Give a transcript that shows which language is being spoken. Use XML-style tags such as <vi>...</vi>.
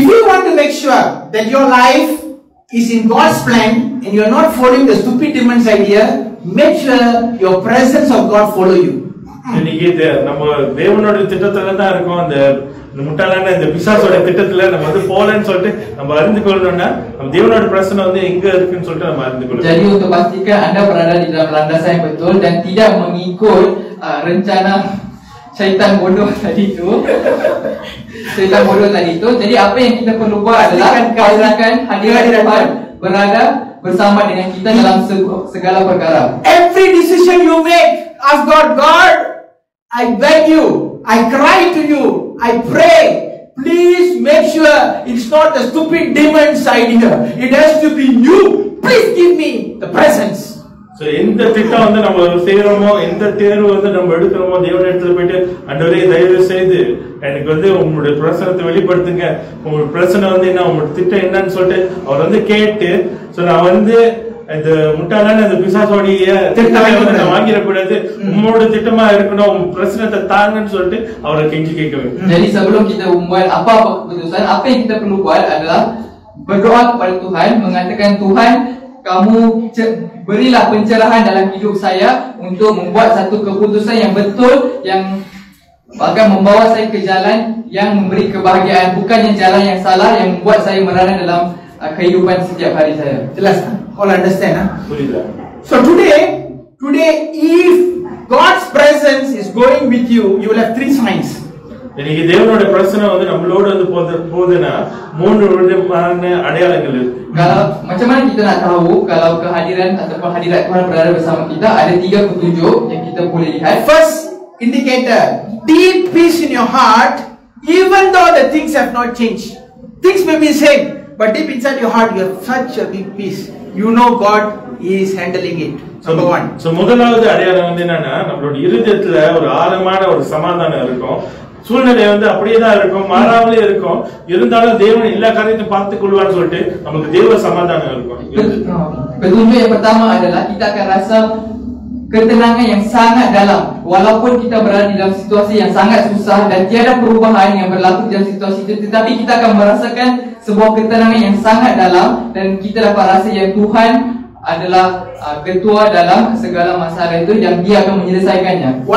<en>If you want to make sure that your life is in God's plan and you are not following the stupid demon's idea, make sure your presence of God follow you.</en> <ta>இன்னைக்கு நம்ம தேவனோட திட்டத்துல தான் இருக்கோம். அந்த முட்டாளான இந்த பிசாசோட திட்டத்துல நம்ம வந்து போலன்னு சொல்லிட்டு நம்ம அறிந்து கொள்ளணும்னா நம்ம தேவனோட பிரசன்னம் வந்து எங்க இருக்குன்னு சொல்லிட்டு நம்ம அறிந்து கொள்ளணும்.</ta> <ms>Jadi untuk pastikan anda berada di dalam landasan yang betul dan tidak mengikut rencana syaitan bodoh tadi itu. Syaitan bodoh tadi itu. Jadi apa yang kita perlu buat adalah pastikan hadirat Tuhan berada bersama dengan kita dalam segala perkara.</ms> <en>Every decision you make, ask God, I beg you, I cry to you, I pray, please make sure it's not the stupid demon's idea. It has to be you. Please give me the presence.</en> <ta>So எந்த திட்டம் வந்து நம்ம செய்யறோமோ, எந்த தேர்வு வந்து நம்ம எடுக்கிறோமோ, தேவன் இடத்துல போயிட்டு ஆண்டவரே தயவு செய்து எனக்கு வந்து உங்களுடைய பிரசனத்தை வெளிப்படுத்துங்க, உங்களுடைய பிரசனை வந்து என்ன, உங்களுடைய திட்டம் என்னன்னு சொல்லிட்டு அவர் வந்து கேட்டு, சோ நான் வந்து இந்த முட்டாளான அந்த பிசாசோடைய திட்டத்தை நான் வாங்கிடக்கூடாது, உங்களோட திட்டமா இருக்கணும், உங்க பிரசனத்தை தாங்கன்னு சொல்லிட்டு அவரை கெஞ்சி கேட்க வேண்டும்.</ta> <ms>Jadi sebelum kita membuat apa-apa keputusan, apa yang kita perlu buat adalah berdoa kepada Tuhan, mengatakan Tuhan, kamu berilah pencerahan dalam hidup saya untuk membuat satu keputusan yang betul, yang akan membawa saya ke jalan yang memberi kebahagiaan, bukan yang jalan yang salah yang membuat saya merana dalam kehidupan setiap hari saya. Jelas?</ms> <en>All understand? Huh?</en> <ta>புரியுதா?</ta> <en>So today, if God's presence is going with you, you will have 3 signs.</en> <ta>இன்னைக்கு தேவனோட பிரசனை வந்து நம்மளோட வந்து போகுதுன்னா 3 விதமான அடையாளங்கள் இருக்கு.</ta> <ms>Kalau macam mana kita nak tahu kalau kehadiran ataupun hadirat Tuhan berada bersama kita? Ada 3 petunjuk yang kita boleh lihat.</ms> <en>First indicator, deep peace in your heart, even though the things have not changed. Things may be same, but deep inside your heart, you have such a big peace. You know God is handling it. Number 1.</en> <ta>So முதலாவது அடையாளம் வந்து என்னன்னா, நம்மளோட இருதயத்துல ஒரு ஆழமான ஒரு சமாதானம் இருக்கும். சூழ்நிலை வந்து அப்படியே தான் இருக்கும், மாறாமலே இருக்கும். இருந்தாலும் தேவன் எல்லா காரியத்தையும் பார்த்துக் கொள்வான்னு சொல்லிட்டு நமக்கு தேவ சமாதானம் இருக்கும்.</ta> <ms>Petunjuk yang pertama adalah kita akan rasa ketenangan yang sangat dalam walaupun kita berada di dalam situasi yang sangat susah dan tiada perubahan yang berlaku dalam situasi itu, tetapi kita akan merasakan sebuah ketenangan yang sangat dalam dan kita dapat rasa yang Tuhan adalah ketua dalam segala masalah itu, yang dia akan menyelesaikannya.</ms>